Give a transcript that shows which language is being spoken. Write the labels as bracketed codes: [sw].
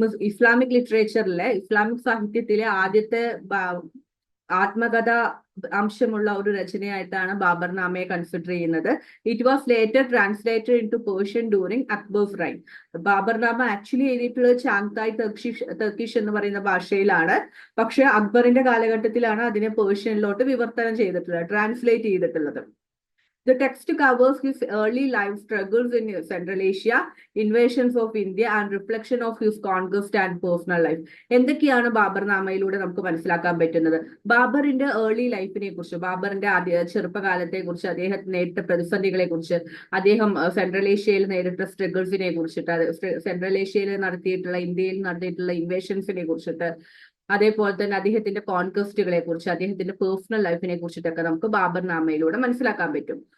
[ml] Islamic ലിറ്ററേച്ചറിലെ, Islamic സാഹിത്യത്തിലെ ആദ്യത്തെ ആത്മകഥ അംശമുള്ള ഒരു രചനയായിട്ടാണ് ബാബർ നാമയെ കൺസിഡർ ചെയ്യുന്നത്. [en] It was later translated into Persian during Akbar's reign. [ml] Babur നാമ ആക്ച്വലി എഴുതിയിട്ടുള്ളത് ചാങ്തായ് ടർക്കിഷ് എന്ന് പറയുന്ന ഭാഷയിലാണ്. പക്ഷെ അക്ബറിന്റെ കാലഘട്ടത്തിലാണ് അതിനെ പേർഷ്യനിലോട്ട് വിവർത്തനം ചെയ്തിട്ടുള്ളത്, ട്രാൻസ്ലേറ്റ് ചെയ്തിട്ടുള്ളത്. [en] The text covers his early life struggles in Central Asia, invasions of India and reflection of his conquest and personal life. [ml] എന്തൊക്കെയാണ് ബാബർ നാമയിലൂടെ നമുക്ക് മനസ്സിലാക്കാൻ പറ്റുന്നത്? ബാബറിന്റെ ഏർലി ലൈഫിനെ കുറിച്ച്, ബാബറിന്റെ ചെറുപ്പകാലത്തെ കുറിച്ച്, അദ്ദേഹം നേരിട്ട പ്രതിസന്ധികളെ കുറിച്ച്, അദ്ദേഹം സെൻട്രൽ ഏഷ്യയിൽ നേരിട്ട സ്ട്രഗിൾസിനെ കുറിച്ചിട്ട്, സെൻട്രൽ ഏഷ്യയിൽ നടത്തിയിട്ടുള്ള, ഇന്ത്യയിൽ നടത്തിയിട്ടുള്ള ഇൻവേഷൻസിനെ കുറിച്ചിട്ട്, അതേപോലെ തന്നെ അദ്ദേഹത്തിന്റെ കോൺക്വസ്റ്റുകളെ കുറിച്ച്, അദ്ദേഹത്തിന്റെ പേഴ്സണൽ ലൈഫിനെ കുറിച്ചിട്ടൊക്കെ നമുക്ക് ബാബർ നാമയിലൂടെ മനസ്സിലാക്കാൻ പറ്റും.